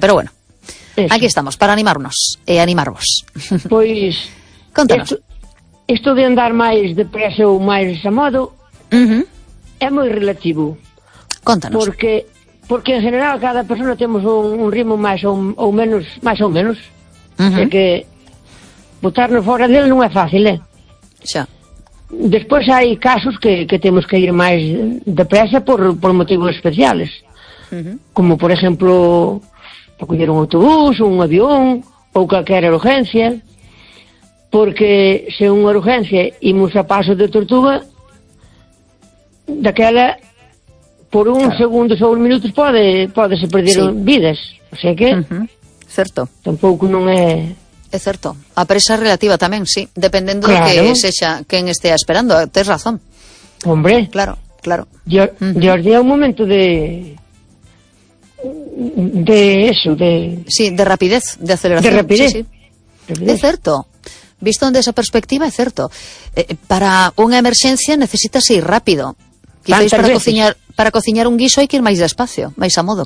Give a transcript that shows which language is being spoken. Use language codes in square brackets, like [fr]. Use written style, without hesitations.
[gl] Pero bueno, aquí estamos para animarnos e animarvos. [es] Pues... [gl] Contanos. [es] Esto de andar más depresa o más desamado uh-huh. es muy relativo. [gl] Contanos. [es] Porque en general cada persona tenemos un ritmo más o menos. Uh-huh. Que... [gl] botarnos fora dele non é fácil, Xa. Despois hai casos que temos que ir máis depresa por motivos especiales. Uh-huh. Como, por exemplo, para coñer un autobús, un avión, ou calquera urgencia. Porque se unha urgencia imos a paso de tortuga, daquela, por un segundo ou un minuto, pode se perder vidas. [es] O sea que... [gl] Uh-huh. Certo. Tampouco non é... É certo, a presa relativa tamén, sí, dependendo de que sexa quen estea esperando, tens razón. [es] Hombre. [gl] Claro. Jordi, é un momento de eso. [es] Sí, de rapidez, de aceleración. De rapidez. [gl] É certo, visto desde esa perspectiva, é certo. Para unha emerxencia necesitas ir rápido. Quizáis para cociñar un guiso hai que ir máis despacio, máis a modo.